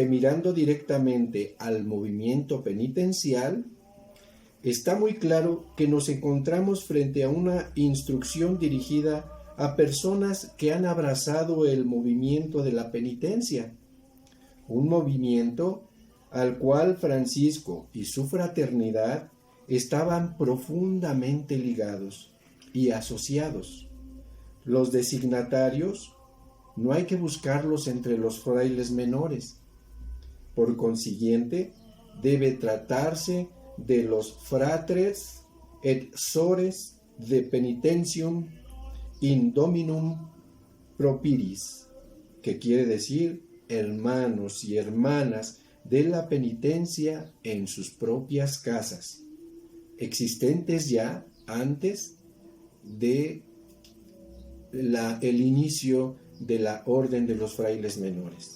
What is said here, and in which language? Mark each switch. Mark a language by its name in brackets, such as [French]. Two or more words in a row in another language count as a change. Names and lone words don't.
[Spanish] mirando directamente al movimiento penitencial, está muy claro que nos encontramos frente a una instrucción dirigida a personas que han abrazado el movimiento de la penitencia, un movimiento al cual Francisco y su fraternidad estaban profundamente ligados y asociados. Los designatarios no hay que buscarlos entre los frailes menores. Por consiguiente, debe tratarse de los [Latin] fratres et sores de penitentium in dominum propiris, [Spanish] que quiere decir hermanos y hermanas de la penitencia en sus propias casas, existentes ya antes de el inicio de la orden de los frailes menores.